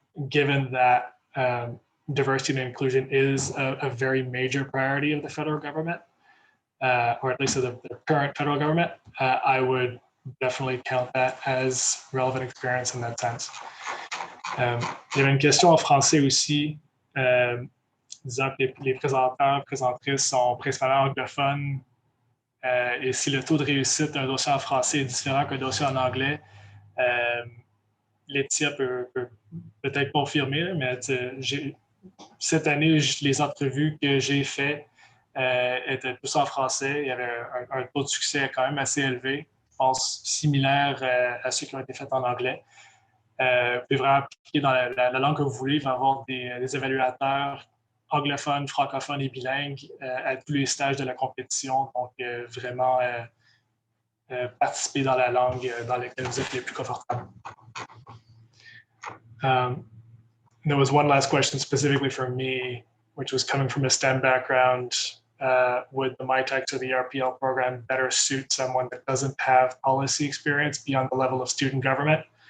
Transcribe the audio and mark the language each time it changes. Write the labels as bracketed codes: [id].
[en] Given that diversity and inclusion is a very major priority of the federal government, or at least of the current federal government, I would definitely count that as relevant experience in that sense. [fr] Il y avait une question en français aussi, disant que les présenteurs, présentrices sont principalement anglophones, et si le taux de réussite d'un dossier en français est différent qu'un dossier en anglais, Laetitia peut peut-être confirmer, mais cette année, les entrevues que j'ai faites étaient plus en français. Il y avait un taux de succès quand même assez élevé, je pense similaire à ceux qui ont été faits en anglais. Vous pouvez vraiment appliquer dans la langue que vous voulez. Il va y avoir des évaluateurs anglophones, francophones et bilingues à tous les stages de la compétition. Donc, vraiment participer dans la langue dans laquelle vous êtes le plus confortable. [en] There was one last question specifically for me, which was coming from a STEM background. Would the MyTex or the RPL program better suit someone that doesn't have policy experience beyond the level of student government?